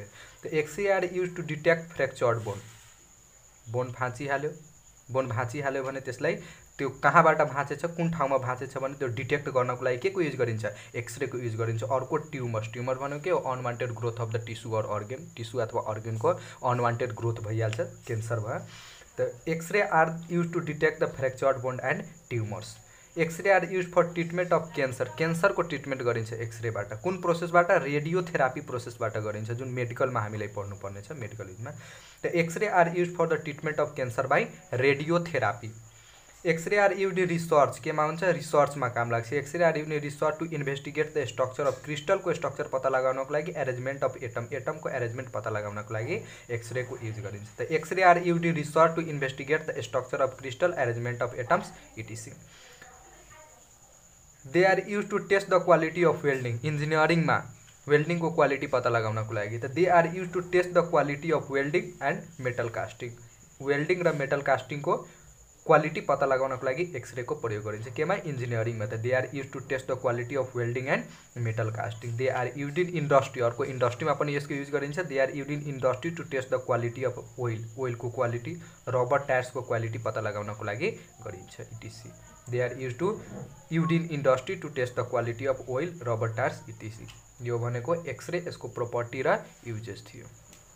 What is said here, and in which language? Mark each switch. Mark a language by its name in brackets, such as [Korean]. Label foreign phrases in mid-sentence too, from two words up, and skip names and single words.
[Nepali] त [English] x-ray are use to detect fractured bone. [Nepali] बोन भाँचिहाल्यो भने त्यसलाई त्यो कहाँबाट भाँचेछ, कुन ठाउँमा भाँचेछ भने त्यो डिटेक्ट गर्नको लागि के को युज गरिन्छ? एक्सरेको युज गरिन्छ। अर्को ट्युमर भनेको के हो? [English] unwanted growth of the tissue or organ. [Nepali] टिस्यू अथवा अर्गनको अनवान्टेड ग्रोथ भइहाल्छ, क्यान्सर भयो। [English] त x-ray are use to detect the fractured bond and tumours. x-ray are use for treatment of cancer, [Nepali] क्यान्सरको ट्रिटमेन्ट गरिन्छ एक्सरेबाट। कुन प्रोसेसबाट? रेडियोथेरापी प्रोसेसबाट गरिन्छ, जुन मेडिकलमा हामीलाई पढ्नुपर्ने छ मेडिकल युजमा। [English] त x-ray are use for the treatment of cancer by radiotherapy. x-ray are use research, [Nepali] केमा हुन्छ? रिसर्चमा काम लाग्छ। [English] x-ray are use research to investigate the structure of [Nepali] क्रिस्टलको स्ट्रक्चर पत्ता लगाउनको लागि, [English] arrangement of atom, [Nepali] एटमको एरेन्जमेन्ट पत्ता लगाउनको लागि एक्सरेको युज गरिन्छ। [English] त x-ray are use research to investigate the structure of crystal arrangement of atoms etc. they are use to test the quality of welding, [Nepali] इन्जिनियरिङमा वेल्डिङको क्वालिटी पत्ता लगाउनको लागि। त [English] they are use to test the quality of welding and metal casting, [Nepali] वेल्डिङ र मेटल कास्टिङको क्वालिटी पत्ता लगाउनको लागि एक्सरेको प्रयोग गरिन्छ, केमा? इन्जिनियरिङमा। [English] त they are use to test the quality of welding and metal casting. they are use in industry, [Nepali] अर्को इन्डस्ट्रीमा पनि यसको युज गरिन्छ। [English] they are use in industry to test the quality of oil, [Nepali] ओइलको क्वालिटी, रबर टायर्सको क्वालिटी पत्ता लगाउनको लागि गरिन्छ इटिसी। [English] they are use in industry to test the quality of oil rubber tyres etc. [Nepali] यो भनेको एक्सरे, यसको प्रोपर्टी र युजेस थियो।